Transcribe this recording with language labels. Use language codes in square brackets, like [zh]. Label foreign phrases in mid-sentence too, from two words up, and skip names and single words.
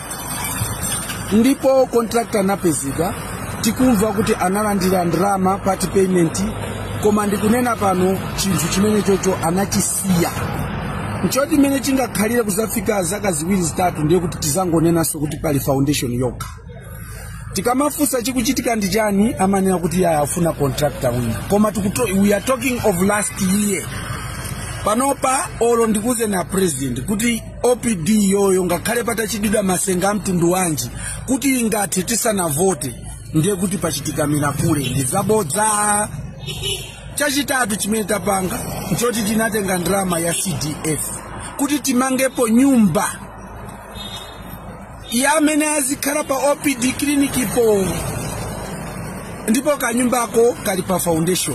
[ny] Ndipo contractor anapezeka tikumva kuti analandira ndalama [en] part payment, [ny] koma ndikunena pano chinthu chimene chocho anachisiya. Nchoti mene chingakhalira kuzafika zaka ziwiri zitatu ndiye kuti tizangonenaso kuti pali foundation yokha. Tikamafusa chikuchitika ndi chani amanena kuti yaya afuna contractor wina. [en] Koma we are talking of last year. [ny] Panopa olo ndikuze na president kuti OPD yoyo ngakhale patachididwa masenga mtundu wanji kuti ingathe tisanavote ndiye kuti pachitika mirakule ndi zabodza. Chachitatu chimene tapanga nchoti tinatenga ndalama ya CDF kuti timangepo nyumba ya amene azikhala pa OPD clinic ipo, ndipo kanyumbako kali pa foundation.